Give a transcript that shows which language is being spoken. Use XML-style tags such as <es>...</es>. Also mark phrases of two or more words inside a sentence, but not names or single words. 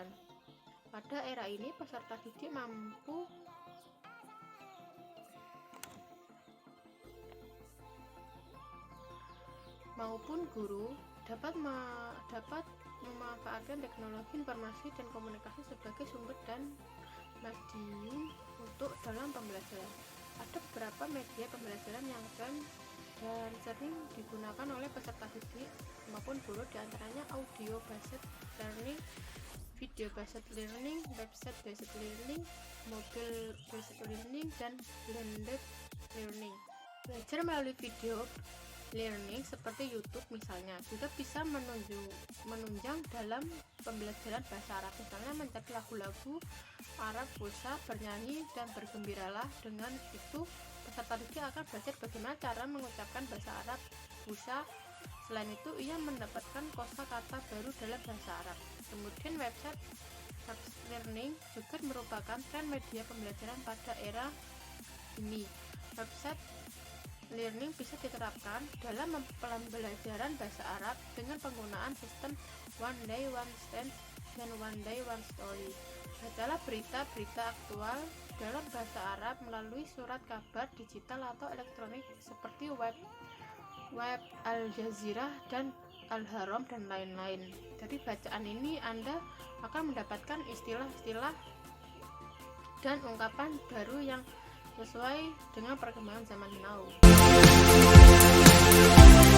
<id>Pada era ini, peserta didik maupun guru dapat memanfaatkan teknologi informasi dan komunikasi sebagai sumber dan medium untuk dalam pembelajaran. Ada beberapa media pembelajaran yang keren dan sering digunakan oleh peserta didik maupun guru, diantaranya</id> <en>audio based learning, video based learning, website based learning, mobile based learning,</en> <id>dan</id> <en>blended learning.</en> <id>Belajar melalui</id> <en>video learning</en> <id>seperti YouTube misalnya juga bisa menunjang dalam pembelajaran bahasa Arab, misalnya mencari lagu-lagu Arab, pulsa, bernyanyi dan bergembiralah. Dengan itu peserta didik akan belajar bagaimana cara mengucapkan bahasa Arab, pulsa. Selain itu ia mendapatkan kosakata baru dalam bahasa Arab. Kemudian</id> <en>website learning</en> <id>juga merupakan tren media pembelajaran pada era ini.</id> <en>Website learning</en> <id>bisa diterapkan dalam pembelajaran bahasa Arab dengan penggunaan sistem</id> <en>one day one stance</en> <id>dan</id> <en>one day one story.</en> <id>Bacalah berita-berita aktual dalam bahasa Arab melalui surat kabar digital atau elektronik seperti web Al Jazeera dan Al Haram dan lain-lain. Dari bacaan ini Anda akan mendapatkan istilah-istilah dan ungkapan baru yang sesuai dengan perkembangan zaman now.</id>